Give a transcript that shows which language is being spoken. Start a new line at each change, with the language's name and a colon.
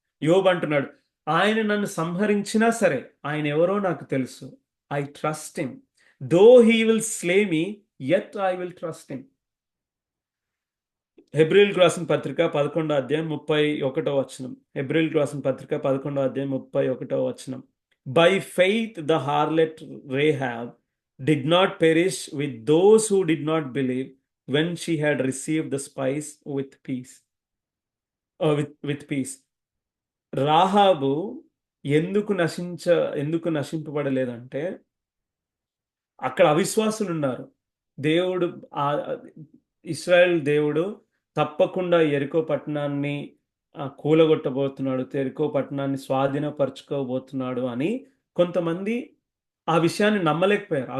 Telugu: యోబు అంటున్నాడు, ఆయన నన్ను సంహరించినా సరే ఆయన ఎవరో నాకు తెలుసు.
English: I trust him. Though he will slay me, yet I will trust him.
Telugu: హెబ్రీయులకు రాసిన పత్రిక 11వ అధ్యాయం 31వ వచనం. హెబ్రీయులకు రాసిన పత్రిక 11వ అధ్యాయం 31వ వచనం.
English: By faith the harlot Rahab did not perish with those who did not believe when she had received the spice with peace. With peace.
Telugu: Rahab ఎందుకు నశింపబడలేదంటే, అక్కడ అవిశ్వాసులు ఉన్నారు. దేవుడు ఇశ్రాయేల్ దేవుడు తప్పకుండా యెరికో పట్టణాన్ని కూలగొట్టబోతున్నాడు, యెరికో పట్టణాన్ని స్వాధీనపరచుకోబోతున్నాడు అని కొంతమంది ఆ విషయాన్ని నమ్మలేకపోయారు.